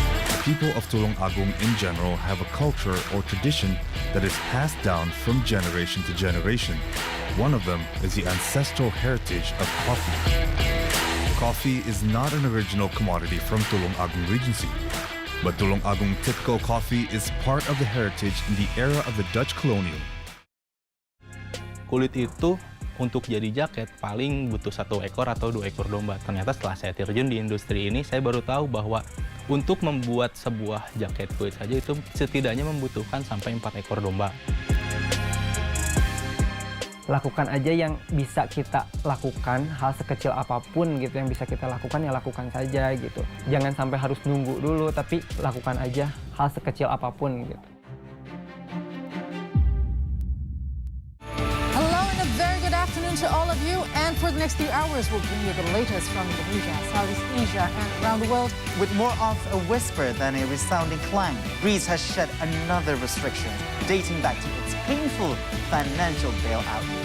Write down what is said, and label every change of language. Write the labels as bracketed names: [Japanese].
[English] The people of Tulung Agung in general have a culture or tradition that is passed down from generation to generation. One of them is the ancestral heritage of coffee. Coffee is not an original commodity from Tulung Agung Regency, but Tulung Agung typical coffee is part of the heritage in the era of the Dutch colonial. [Indonesian] Kulit itu untuk jadi jaket paling butuh 1 ekor atau 2 ekor domba. Ternyata setelah saya terjun di industri ini, saya baru tahu bahwa untuk membuat sebuah jaket kulit saja itu setidaknya membutuhkan sampai 4 ekor domba. Lakukan aja yang bisa kita lakukan, hal sekecil apapun gitu yang bisa kita lakukan, ya lakukan saja gitu. Jangan sampai harus nunggu dulu, tapi lakukan aja hal sekecil apapun gitu. [English] To all of you, and for the next few hours we'll bring you the latest from Indonesia, Southeast Asia and around the world. With more of a whisper than a resounding clang, Greece has shed another restriction dating back to its painful financial bailout.